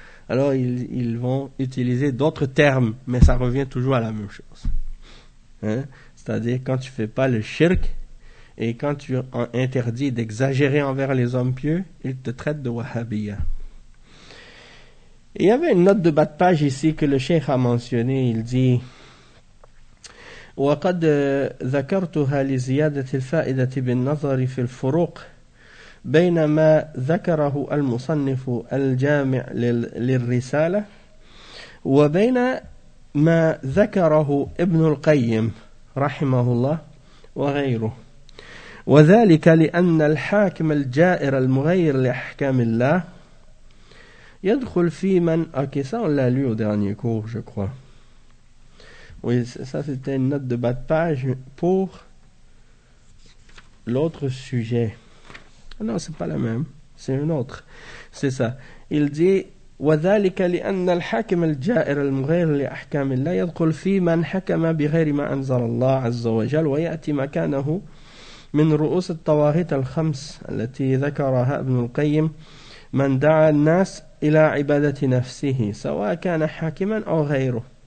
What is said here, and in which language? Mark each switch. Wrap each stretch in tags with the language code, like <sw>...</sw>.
<fr>Alors ils vont utiliser d'autres termes, mais ça revient toujours à la même chose. Hein? C'est-à-dire quand tu fais pas le shirk. Et quand tu interdis d'exagérer envers les hommes pieux, ils te traitent de wahhabia. Il y avait une note de bas de page ici que le cheikh a mentionnée.</fr> <ar>Il dit وَقَدْ ذَكَرْتُهَا لِزِيَادَةِ الْفَائِدَةِ بِالنَّظَرِ فِي الْفُرُوقِ بَيْنَمَا ذَكَرَهُ الْمُصَنِّفُ الْجَامِعُ لِلرِّسَالَةِ وَبَيْنَ مَا ذَكَرَهُ ابْنُ الْقَيِّمِ رَحِمَهُ اللَّهُ وَغَيْرُهُ وذلك لأن الحاكم الجائر المغير لأحكام الله</ar> <fr>يدخل في من أوكي ça on l'a lu au dernier cours je crois. Oui, ça c'était une note de bas de page pour l'autre sujet. Non, c'est pas la même, c'est une autre. C'est ça.</fr> <ar>Il dit وذلك لأن الحاكم الجائر المغير لأحكام الله يدخل في من حكم بغير ما أنزل الله عز وجل ويأتي مكانه من رؤوس الطواغيت الخمس التي ذكرها ابن القيم من دعا الناس إلى عبادة نفسه سواء كان حاكما أو غيره</ar>